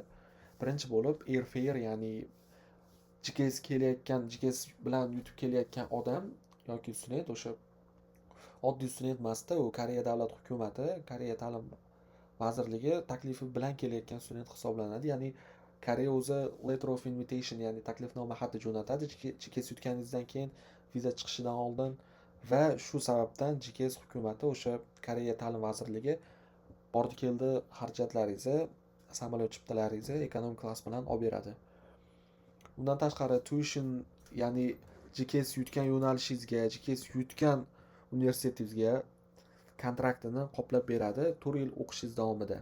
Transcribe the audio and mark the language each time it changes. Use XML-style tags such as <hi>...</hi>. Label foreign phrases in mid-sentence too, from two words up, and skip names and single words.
<uz>Birinchi bo'lib airfare, ya'ni GKS bilan yutib kelayotgan odam yoki student, o'sha oddiy student emasda, u Koreya davlat hukumati, Koreya ta'lim vazirligi taklifi bilan kelayotgan student hisoblanadi. Ya'ni Koreya o'zi</uz> <en>letter of invitation,</en> <uz>ya'ni taklifnoma xati jo'natadi GKS yutganingizdan keyin, viza chiqishidan oldin, va shu sababdan GKS hukumati o'sha Koreya ta'lim vazirligi bordi keldi xarajatlaringizni, samolyot chiptalaringizni ekonom klass bilan olib beradi. Undan tashqari tuition, ya'ni GKS yutgan yo'nalishingizga, GKS yutgan universitetingizga kontraktini qoplab beradi 4 yil o'qishingiz davomida.</uz>